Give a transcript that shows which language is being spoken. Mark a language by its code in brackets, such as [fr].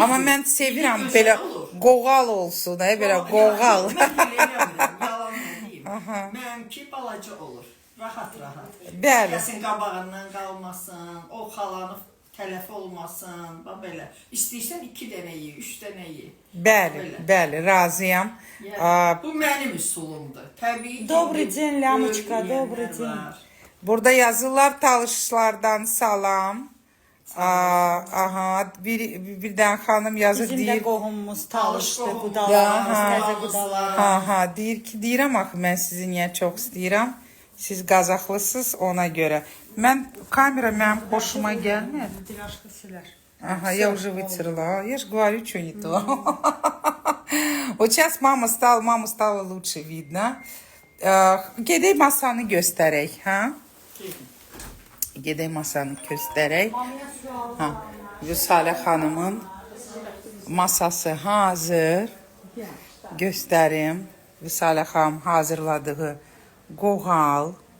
[az] Amma mən sevirəm belə qoğal olsun, belə qoğal. Mən belə eləmirəm, yalan deyim. Mənimki balaca olur, rahat. Bəli. Kəsin qabağından qalmasın, o xalanı tələf olmasın, belə. İstəyirsən 2 dənə ye, 3 dənə ye. Bəli, razıyam. Bu mənim üsulumdur. Təbii ki, [ru] Добрый день, Лямочка, добрый день. [az] Burada yazılar talışlardan salam. Aha, birdən xanım yazır Bizim deyir. də qohumumuz talışdı, qudalarımız, təzə qudalar. Deyir ki, deyirəm axı mən sizi niyə çox istəyirəm. Siz Qazaxlısınız ona görə. Kamera mənim xoşuma gəlmir. Dilaşqa silər. [ru] Ага, я уже вытерла. Я же говорю, что не то. Вот сейчас mama стала лучше видно. [az] Gedək masanı göstərək, hə? Gedək masanı göstərək. Vüsalə xanımın masası hazır. Göstərim. Vüsalə xanım hazırladığı qoğal.